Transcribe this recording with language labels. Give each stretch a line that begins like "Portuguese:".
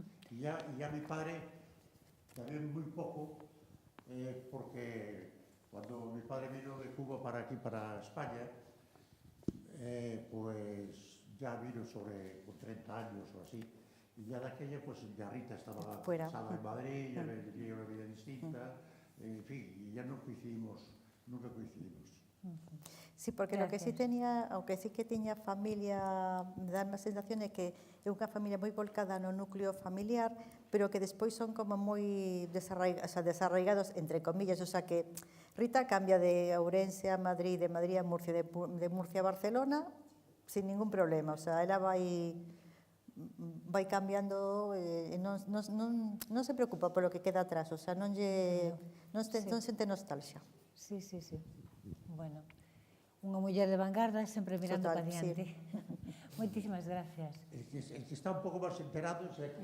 Spanish: Y ya mi padre también muy poco, porque cuando mi padre vino de Cuba para aquí, para España, pues ya vino con 30 años o así. Y ya de aquella, pues ya Rita estaba casada en Madrid, ya vivía una vida distinta, en fin, y ya no coincidimos, nunca coincidimos. Sí, porque lo que sí tenía,
Galician: aunque sí que tiña familia, me dá unha sensación de que é unha familia moi volcada no núcleo familiar, pero que despois son como moi desarraigados, entre comillas, o sea que Rita cambia de Ourense a Madrid, de Madrid a Murcia, de Murcia a Barcelona, sin ningún problema, o sea, ela vai cambiando e non se preocupa polo que queda atrás, o sea, non sente nostalgia. Sí. Bueno, unha muller de vanguarda sempre mirando para diante. Moitísimas gracias.
Spanish: El que está un poco más enterado es aquí.